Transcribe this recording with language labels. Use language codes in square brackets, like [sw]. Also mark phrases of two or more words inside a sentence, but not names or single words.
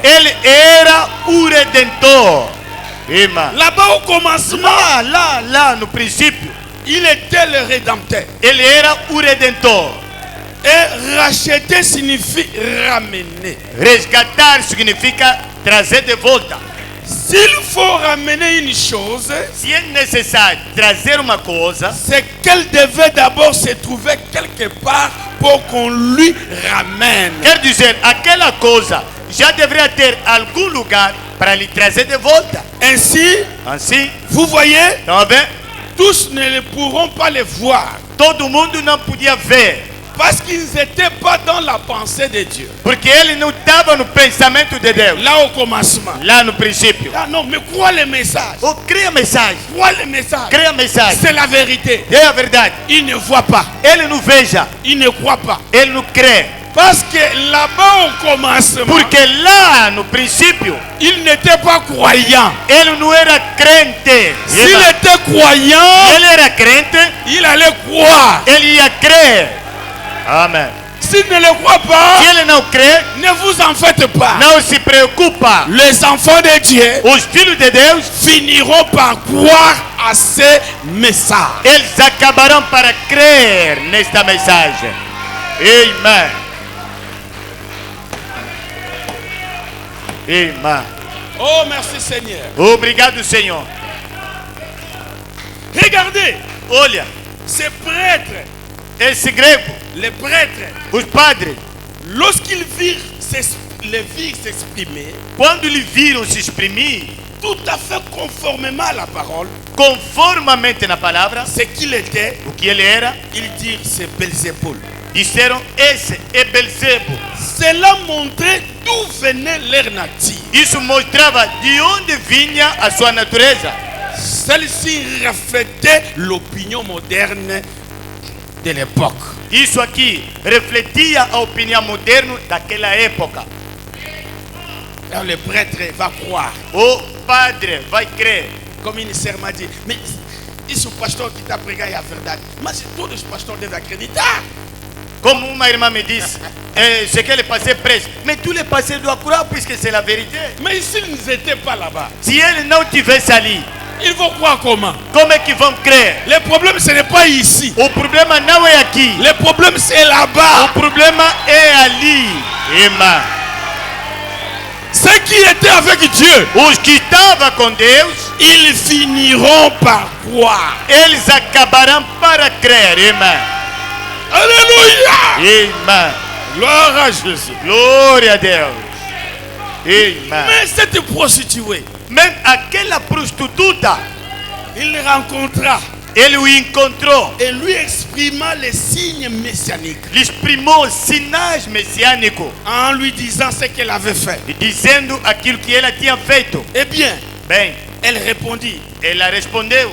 [pt] Ele era o Redentor. Irmã. [fr] Là-bas au commencement, [pt] Lá no princípio, [fr] il était le rédempteur. [pt] ele era o Redentor. [fr] Et racheter signifie ramener. [pt] Resgatar significa trazer de volta. [fr] S'il faut ramener une chose, [pt] Se é necessário trazer uma coisa, [fr] c'est qu'elle devait d'abord se trouver quelque part pour qu'on lui ramène. [pt] quer dizer, aquela coisa já deveria ter algum lugar para lhe trazer de volta. [fr] Ainsi, [pt] Assim, [fr] vous voyez, [pt] estão vendo? [fr] tous ne pourront pas le voir [pt] Todo mundo não podia ver, [fr] parce qu'ils n'étaient pas dans la pensée de Dieu. [pt] porque ele não estava no pensamento de Deus, [fr] Là au commencement. [pt] lá no princípio. [fr] Ah non, mais crois le message. [pt] Oh, cria mensagem, [fr] Crois le message. [pt] cria mensagem. [fr] C'est la vérité. [pt] É a verdade. [fr] Il ne voit pas. [pt] Ele não veja, [fr] Il ne croit pas. [pt] ele não crê. [fr] Parce que là-bas au commencement, [pt] Porque lá no princípio, [fr] il n'était pas croyant. [pt] ele não era crente. [fr] S'il était croyant, [pt] Ele era crente, [fr] il allait croire. [pt] ele ia crer. Amém. [fr] S'il ne le croit pas, [pt] Se ele não crê, [fr] ne vous en faites pas. [pt] não se preocupa. [fr] Les enfants de Dieu [pt] Os filhos de Deus, [fr] finiront par croire à ces messages. [pt] eles acabarão para crer nesta mensagem. Amém. Amém. [fr] Oh, merci Seigneur. [pt] Obrigado, Senhor. [fr] Regardez, [pt] Olha, [fr] ces prêtres, [pt] esse grego, [fr] les prêtres, [pt] os padres, [fr] lorsqu'ils virent les virent s'exprimer, [pt] quando lhe viram se exprimir [fr] tout à fait conformément à la parole, [pt] conformamente na palavra, [fr] ce qu'il était, [pt] o que ele era, [fr] ils dirent c'est Belzéboul. [pt] disseram: esse é Belzebo. [fr] Cela montrait d'où venait leur nature. [pt] Isso mostrava de onde vinha a sua natureza. [fr] Celle-ci reflétait l'opinion moderne de l'époque. [pt] Isso aqui refletia a opinião moderna daquela época. [fr] Alors le prêtre va croire. [pt] O padre vai crer. [fr] Comme une sœur m'a dit, mais [pt] isso o pastor que está pregando é a verdade. Mas todos os pastores devem acreditar. Como uma irmã me disse, [fr] ce que le passé prêche. Mais tous les pasteurs doivent croire puisque c'est la vérité. Mais s'ils n'étaient pas là-bas, [pt] Se ele não tivesse ali, [fr] ils vont croire comment? [pt] como é que vão crer? [fr] Le problème, ce n'est pas ici. [pt] O problema não é aqui. [fr] Le problème, c'est [pt] O [fr] là-bas. [pt] problema é ali. Irmã. [fr] Ceux qui étaient avec Dieu, [pt] Os que estavam com Deus, [fr] ils finiront par croire. [pt] eles acabarão para crer, irmã. [fr] Alléluia! [pt] Irmã. [fr] Gloire à Jésus. [pt] Glória a Deus. Irmã. [fr] Mais cette prostituée, [pt] Mesmo aquela prostituta, [fr] il rencontra [pt] ele o encontrou, [fr] et lui exprima les signes messianiques [pt] lhe exprimou sinais messiânicos, [fr] en lui disant ce qu'elle avait fait. [pt] e dizendo aquilo que ela tinha feito. [fr] Eh bien, [pt] Bem, [fr] elle répondit, [pt] ela respondeu: